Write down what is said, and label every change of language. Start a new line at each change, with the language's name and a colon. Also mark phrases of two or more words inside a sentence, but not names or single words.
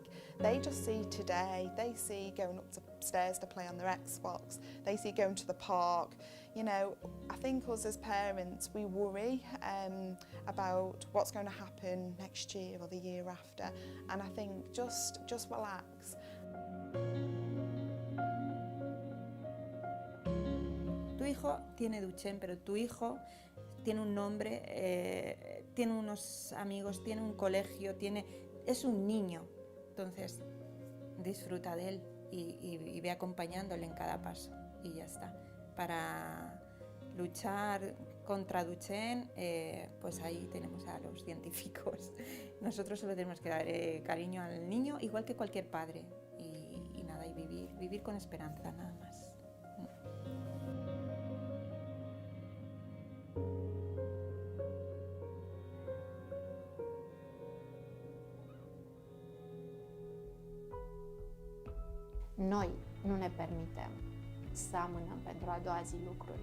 English: They just see today, they see going up the stairs to play on their Xbox, they see going to the park. You know, I think us as parents, we worry about what's going to happen next year or the year after, and I think just relax.
Spanish: Tu hijo tiene Duchenne, pero tu hijo tiene un nombre, tiene unos amigos, tiene un colegio, es un niño. Entonces, disfruta de él y ve acompañándole en cada paso y ya está. Para luchar contra Duchenne, pues ahí tenemos a los científicos. Nosotros solo tenemos que dar cariño al niño, igual que cualquier padre, y nada, y vivir con esperanza, nada más.
Romanian: Noi nu ne permitem să amânăm pentru a doua zi lucruri.